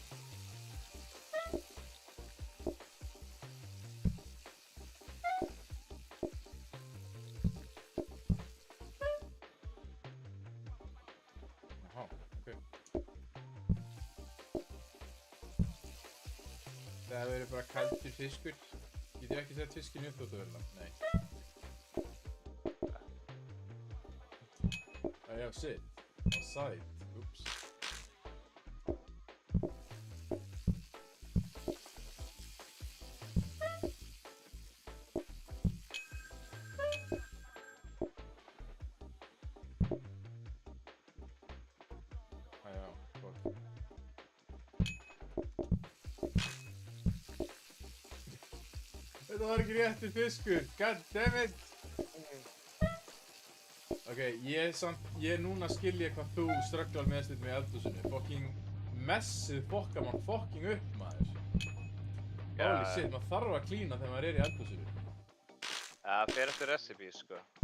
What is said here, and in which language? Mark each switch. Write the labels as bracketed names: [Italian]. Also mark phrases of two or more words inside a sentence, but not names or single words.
[Icelandic] Jaha, ok. Það verður bara kaldur fiskur. Get ég ekki sett fiskinn í uppþvottavélina? Nei. Já, [English] shit. On site. Oops. [Icelandic] Já, gott. Þetta var ekki réttur fiskur. [English] God damn it. [Icelandic] Ok, ég núna skilja hvað þú strugglar með stund með eldhúsinu. Fucking messið fokkar mann fucking upp, maður. [English] Holy shit, [Icelandic] maður þarf að klína þegar maður er í eldhúsinu. Það fer eftir recipe, sko.